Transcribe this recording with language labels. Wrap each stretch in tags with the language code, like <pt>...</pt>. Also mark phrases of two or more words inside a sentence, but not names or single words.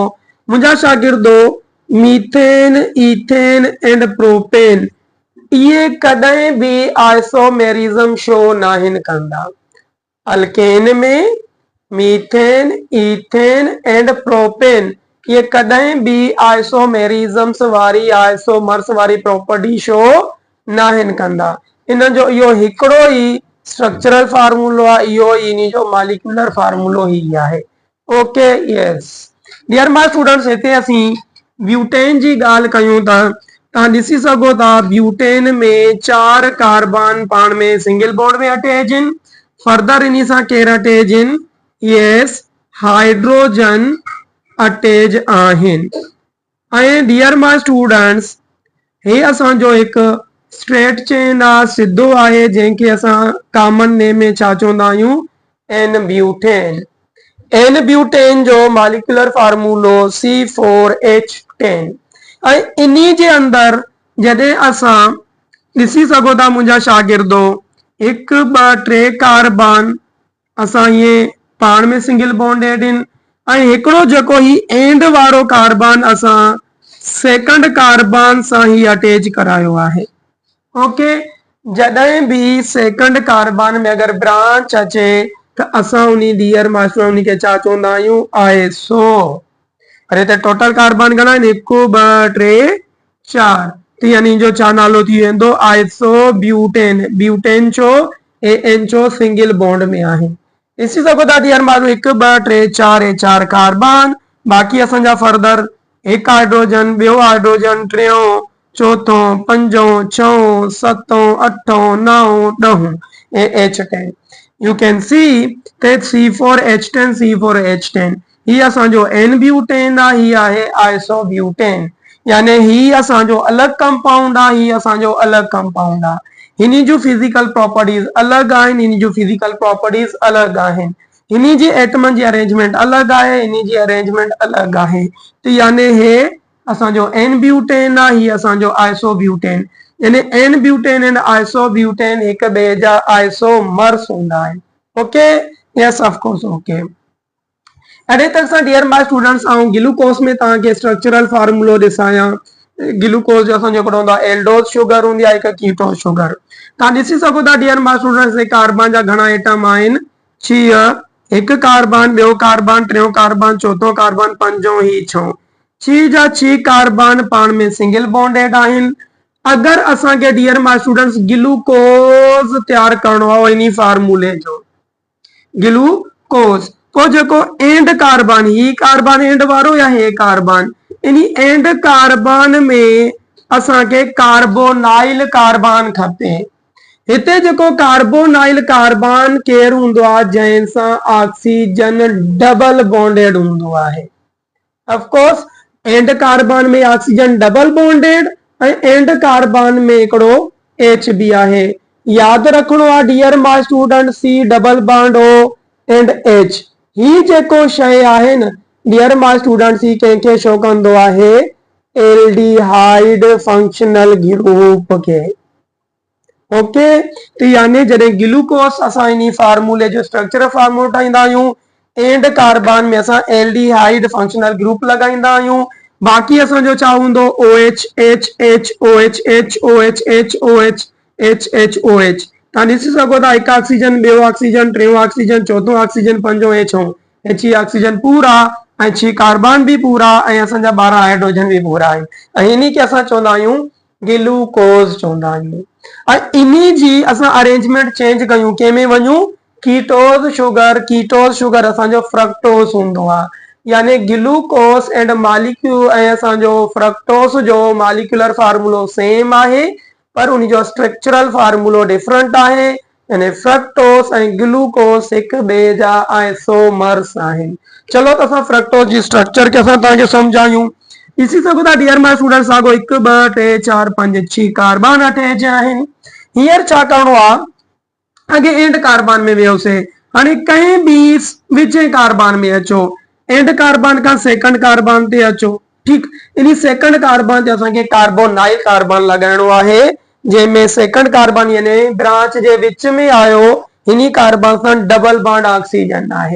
<sd>मुंहिंजा शागिर्दो, मीथेन, इथेन एंड प्रोपेन इहे कॾहिं बि</sd> <en>isomerism show</en> <sd>नाहिनि कंदा। अल्केन में मीथेन, इथेन एंड प्रोपेन ये कॾहिं भी आइसोमेरिज्म्स वारी, आइसोमर्स वारी</sd> <en>property show</en> <sd>नाहिनि कंदा। इन जो इहो हिकिड़ो ई</sd> <en>structural formula</en> <sd>आहे, इहो इन जो</sd> <en>molecular formula</en> <sd>ही आहे।</sd> <en>okay, yes dear my students,</en> <sd>हिते असीं ब्यूटेन जी ॻाल्हि कयूं था। तव्हां ॾिसी सघो था, ब्यूटेन में 4 कार्बन पाण में</sd> <en>single bond</en> <sd>में अटैच आहिनि। फर्दर इन सां केर अटैच आहिनि? यस, हाइड्रोजन अटैच आहिनि।</sd> <en>ऐं dear my students,</en> <sd>हे असांजो हिकु</sd> <en>straight chain</en> <sd>आहे, सिधो आहे, जंहिंखे असां</sd> <en>common name</en> <sd>में छा चवंदा आहियूं?</sd> <en>n butane. n butane जो molecular formula C4H10.</en> <sd>ऐं इन्ही जे अंदर जॾहिं असां ॾिसी सघो था मुंहिंजा शागिर्दो, 1 2 3 कार्बन असां इहे पाण में</sd> <en>single bonded</en> <sd>आहिनि, ऐं हिकिड़ो जेको ही एंड वारो कार्बन असां</sd> <en>second carbon</en> <sd>सां ही अटैच करायो आहे। ओके, जॾहिं भी</sd> <en>second carbon</en> <sd>में अगर ब्रांच अचे त असां उन्हीं</sd> <en>dear master</en> <sd>उन्हीं खे छा चवंदा आहियूं? आइसो। अरे त</sd> <en>total carbon</en> <sd>घणा आहिनि? 1 2 3 4, त यानी जो छा नालो थी वेंदो?</sd> <en>iso butane.</en> <sd>ब्यूटेन छो? एन छो?</sd> <en>single bond</en> <sd>में आहे। ॾिसी सघो था डियर माण्हू, 1 2 3 4 हे 4 कार्बन, बाक़ी असांजा फर्दर 1 हाइड्रोजन, ॿियो हाइड्रोजन, टियों, चौथों, पंजों, छहों, सतों, अठों, 9 10 H10।</sd> <en>you can see that C4H10 C4H10</en> <sd>ही असांजो</sd> <en>n butane आहे,</en> <sd>ही आहे</sd> <en>आइसोब्यूटेन।</en> <sd>यानी ही असांजो अलग कंपाउंड आहे, ही असांजो अलग कंपाउंड आहे। हिनी जो</sd> <en>physical properties</en> <sd>अलग आहिनि, हिनी जो</sd> <en>physical properties</en> <sd>अलग आहिनि। हिनी जी एटमन जी अरेंजमेंट अलग आहे, हिनी जी अरेंजमेंट अलग आहे। तो यानी हे असांजो एन ब्यूटेन आहे, ही असांजो आइसोब्यूटेन। यानी</sd> <en>n butane and isobutane</en> <sd>हिक ॿिए जा आइसोमर्स हूंदा आहिनि।</sd> <en>okay, yes of course. okay,</en> <sd>अड़े तक सां</sd> <en>dear my students,</en> <sd>आऊं ग्लूकोस में तव्हांखे</sd> <en>structural formula</en> <sd>ॾेखारियां। ग्लूकोज जो असांजो हिकिड़ो हूंदो आहे</sd> <en>aldose sugar</en> <sd>हूंदी आहे, हिकु</sd> <en>ketose sugar.</en> <sd>तव्हां ॾिसी सघो था</sd> <en>dear my students,</en> <sd>कार्बन जा घणा एटम आहिनि? 6, हिकु कार्बन, ॿियो कार्बन, टियों कार्बन, चौथों कार्बन, पंजों ही छहों। 6 जा 6 कार्बन पाण में</sd> <en>single bonded</en> <sd>आहिनि। अगरि असांखे</sd> <en>dear my students</en> <sd>ग्लूकोज तैयार करणो आहे इन फार्मूले जो, ग्लूकोज पोइ जेको</sd> <en>end carbon,</en> <sd>ही कार्बन एंड वारो या हे कार्बन, इन</sd> <en>end carbon</en> <sd>में असांखे</sd> <en>carbonyl carbon</en> <sd>खपे। हिते जेको</sd> <en>carbonyl carbon</en> <sd>केरु हूंदो आहे? जंहिंसां ऑक्सीजन</sd> <en>double bonded</en> <sd>हूंदो आहे।</sd> <en>of course end carbon में oxygen double bonded</en> <sd>ऐं</sd> <en>end carbon</en> <sd>में हिकिड़ो H बि आहे। यादि रखिणो आहे</sd> <en>dear my student, C double bond O and H,</en> <sd>ही जेको शइ आहे न</sd> <en>dear my students,</en> <sd>ही कंहिंखे शो कंदो आहे?</sd> <en>aldehyde functional group के।</en> <sd>ओके, तो यानी जॾहिं ग्लूकोस असां इन फार्मूले जो</sd> <en>structure formula</en> <sd>ठाहींदा आहियूं,</sd> <en>end carbon</en> <sd>में असां</sd> <en>aldehyde functional group</en> <sd>लगाईंदा आहियूं। बाक़ी असांजो छा हूंदो? OH H H OH H OH H OH H H OH। तव्हां ॾिसी सघो था, हिकु ऑक्सीजन, ॿियो ऑक्सीजन, टियों ऑक्सीजन, चौथों ऑक्सीजन, पंजों H H ऑक्सीजन पूरा ऐं 6 कार्बन भी पूरा ऐं असांजा 12 हाइड्रोजन भी पूरा आहिनि ऐं इन्ही खे असां चवंदा आहियूं ग्लूकोज चवंदा आहियूं। ऐं इन्ही जी असां</sd> <en>arrangement change</en> <sd>कयूं, कंहिंमें वञूं?</sd> <en>ketose sugar. ketose sugar</en> <sd>असांजो फ्रक्टोज हूंदो आहे। यानी</sd> <en>glucose and molecule</en> <sd>ऐं असांजो फ्रक्टोस जो</sd> <en>molecular formula same</en> <sd>आहे, पर उन जो</sd> <en>structural formula different</en> <sd>आहे। यानी फ्रक्टोस ऐं ग्लूकोस हिक ॿिए जा आइसोमर्स आहिनि। चलो त असां फ्रक्टोस जी स्ट्रक्चर खे असां तव्हांखे सम्झायूं। ॾिसी सघो था</sd> <en>dear my students,</en> <sd>साॻो 1 2 3 4 5 6 कार्बन अटैच आहिनि। हींअर छा करिणो आहे? अॻे</sd> <en>end carbon</en> <sd>में वियोसीं, हाणे कंहिं बि विचें कार्बन में अचो,</sd> <en>end carbon</en> <sd>खां</sd> <en>second carbon</en> <sd>ते अचो। ठीकु, इन</sd> <en>second carbon</en> <sd>ते असांखे</sd> <en>carbonyl carbon</en> <sd>लॻाइणो आहे, जंहिंमें</sd> <en>second carbon</en> <sd>यानी ब्रांच जे विच में आयो, हिन कार्बन सां</sd> <en>double bond oxygen</en> <sd>आहे।</sd>